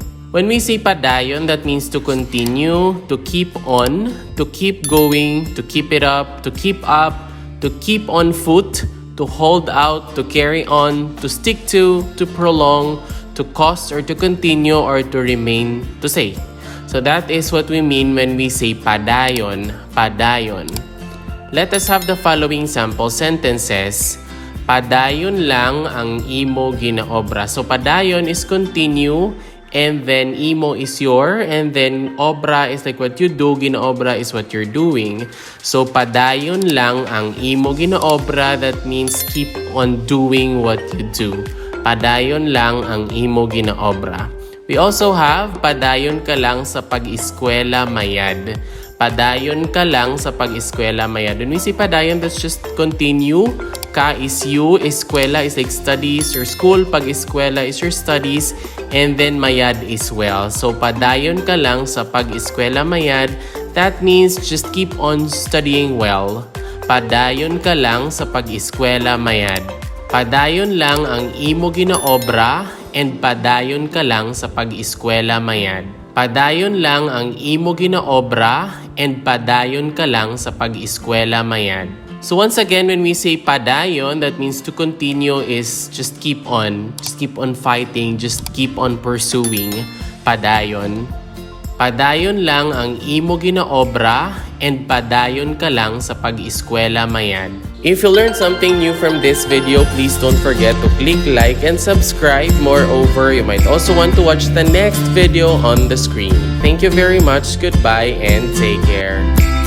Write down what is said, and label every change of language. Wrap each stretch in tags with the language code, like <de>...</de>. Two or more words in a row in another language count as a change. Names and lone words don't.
<en>When we say padayon, that means to continue, to keep on, to keep going, to keep it up, to keep on foot, to hold out, to carry on, to stick to prolong, to cause or to continue or to remain, to say. So that is what we mean when we say padayon. Padayon. Let us have the following sample sentences.</en> <hil>Padayon lang ang imo ginaobra.</hil> <en>So padayon is continue, and then imo is your, and then obra is like what you do, ginaobra is what you're doing.</en> <hil>So padayon lang ang imo ginaobra,</hil> <en>that means keep on doing what you do.</en> <hil>Padayon lang ang imo ginaobra.</hil> <en>We also have</en> <hil>padayon ka lang sa pag-eskwela mayad. Padayon ka lang sa pag-eskwela mayad.</hil> <en>When we say padayon, that's just continue. Ka is you, eskwela is like studies or school, pag-eskwela is your studies, and then mayad is well.</en> <hil>So padayon ka lang sa pag-eskwela mayad,</hil> <en>that means just keep on studying well.</en> <hil>Padayon ka lang sa pag-eskwela mayad. Padayon lang ang imo ginaobra, and padayon ka lang sa pag-eskwela mayad. Padayon lang ang imo ginaobra, and padayon ka lang sa pag-eskwela mayad.</hil> <en>So once again, when we say padayon, that means to continue is just keep on fighting, just keep on pursuing. Padayon.</en> <hil>Padayon lang ang imo ginaobra, and padayon ka lang sa pag-eskwela mayad.</hil> <en>If you learned something new from this video, please don't forget to click like and subscribe. Moreover, you might also want to watch the next video on the screen. Thank you very much, goodbye, and take care.</en>